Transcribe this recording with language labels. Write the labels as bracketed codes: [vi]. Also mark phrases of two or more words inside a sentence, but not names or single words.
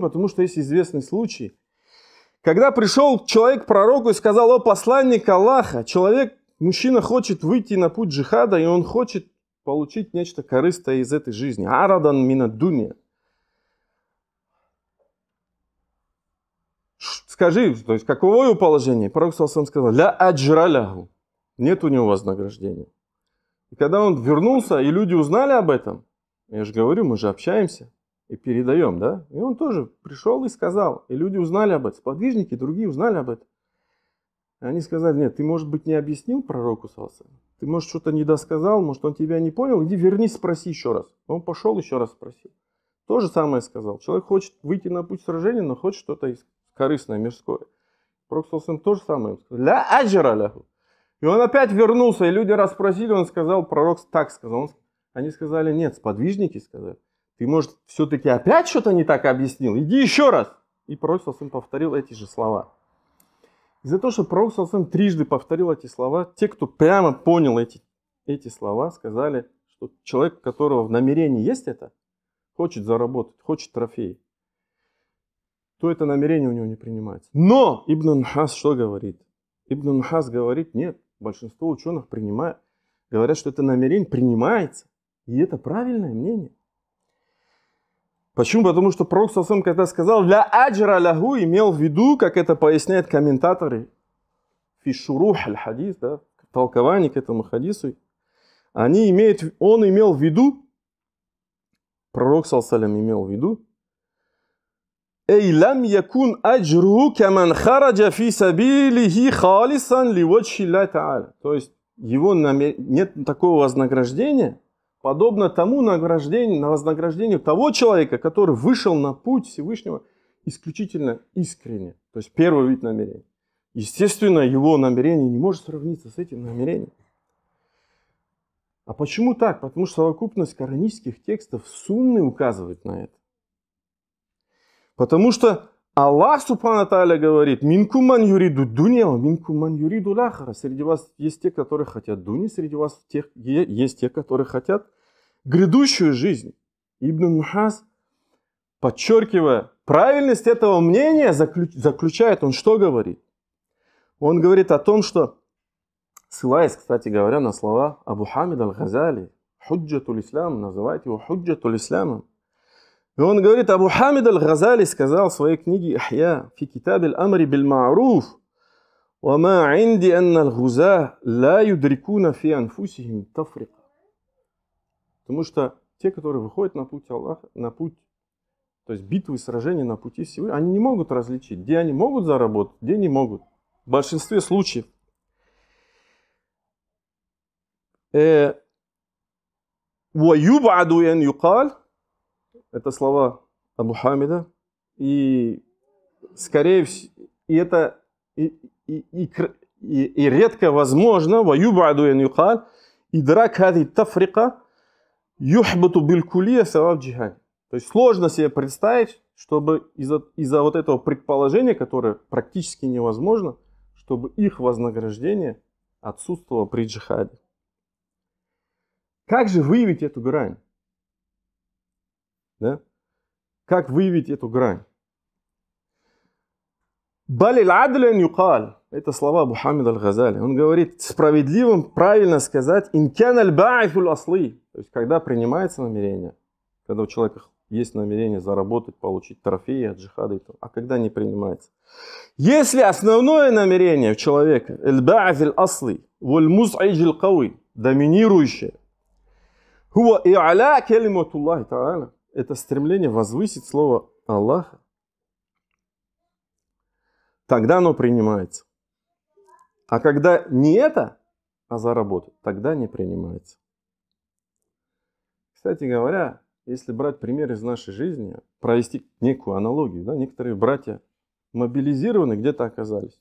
[ru] Потому что есть известный случай, когда пришел человек к пророку и сказал: «О посланник Аллаха, мужчина хочет выйти на путь джихада, и он хочет получить нечто корыстное из этой жизни. [ar] عرضا من الدنيا. [ru] Скажи, то есть каково его положение?» Пророк сказал: [ar] «لا أجر له». [ru] Нет у него вознаграждения. И когда он вернулся, и люди узнали об этом, я же говорю, мы же общаемся и передаем, да? И он тоже пришел и сказал, и люди узнали об этом, сподвижники другие узнали об этом. И они сказали: нет, ты, может быть, не объяснил пророку, ты, может, что-то не досказал, может, он тебя не понял, иди вернись, спроси еще раз. Он пошел еще раз спросил. То же самое сказал. Человек хочет выйти на путь сражения, но хочет что-то корыстное, мирское. Пророк то же самое сказал. [ar] لا أجر له. [ru] И он опять вернулся, и люди расспросили, он сказал, пророк так сказал. Они сказали: нет, сподвижники сказали. Ты, может, все-таки опять что-то не так объяснил? Иди еще раз. И пророк повторил эти же слова. Из-за того, что пророк трижды повторил эти слова, те, кто прямо понял эти слова, сказали, что человек, у которого в намерении есть это, хочет заработать, хочет трофей, то это намерение у него не принимается. Но Ибн Нухас что говорит? Ибн Нухас говорит: нет, большинство ученых говорят, что это намерение принимается. И это правильное мнение. Почему? Потому что пророк, когда сказал [ar] «لا أجر له», [ru] имел в виду, как это поясняют комментаторы [ar] في شروح الحديث, [ru] да, в толковании к этому хадису, он имел в виду, пророк имел в виду, [ar] «أي لم يكن أجره كمن خرج في سبيله خالصا لوجه الله تعالى». [ru] То есть нет такого вознаграждения, подобно тому вознаграждению того человека, который вышел на путь Всевышнего исключительно искренне. То есть первый вид намерения. Естественно, его намерение не может сравниться с этим намерением. А почему так? Потому что совокупность коранических текстов сунны указывает на это. Потому что Аллах [ar] سبحانه تعالى [ru] говорит: [ar] «منكم من يريد الدنيا منكم من يريد الآخرة». [ru] Среди вас есть те, которые хотят дуни, среди вас есть те, которые хотят грядущую жизнь. Ибн Нухас, подчеркивая правильность этого мнения, заключает, он что говорит? Он говорит о том, что ссылаясь, кстати говоря, на слова Абу Хамид аль-Газали, [ar] حجة الإسلام, [ru] называет его [ar] حجة الإسلام. [ru] И он говорит, Абу Хамид аль-Газали сказал в своей книге «Ихья» [ar] في كتاب الأمر بالمعروف وما عندي أن الغزاة لا يدركون في أنفسهم التفرقة. [ru] Потому что те, которые выходят на путь Аллаха, на путь, то есть битвы и сражения на пути Всевышнего, они не могут различить, где они могут заработать, где не могут. В большинстве случаев. [ar] وَيُبْعَدُ أَنْ يُقَالْ, [ru] это слова Абу Хамида, и скорее всего, и это и редко возможно, [ar] وَيُبْعَدُ أَنْ يُقَالْ إِدْرَاكْ هَذِهِ التَّفْرِقَةِ يُحْبَطُ بِالْكُلِّيَّةِ ثَوَابَ جِهَادِ. [ru] То есть сложно себе представить, чтобы из-за вот этого предположения, которое практически невозможно, чтобы их вознаграждение отсутствовало при джихаде. Как же выявить эту грань? Да? Как выявить эту грань? [ar] بل العدل أن يقال. [ru] Это слова Абу Хамид аль-Газали. Он говорит, справедливым правильно сказать [ar] إن كان الباعث الأصلي. [ru] То есть, когда принимается намерение, когда у человека есть намерение заработать, получить трофеи от джихада, а когда не принимается. Если основное намерение у человека, [ar] الباعث الأصلي والمزعج القوي, доминирующее, هو إعلاء كلمة الله تعالى, [ru] это стремление возвысить слово Аллаха, тогда оно принимается. А когда не это, а заработать, тогда не принимается. Кстати говоря, если брать пример из нашей жизни, провести некую аналогию, да, некоторые братья мобилизированы, где-то оказались.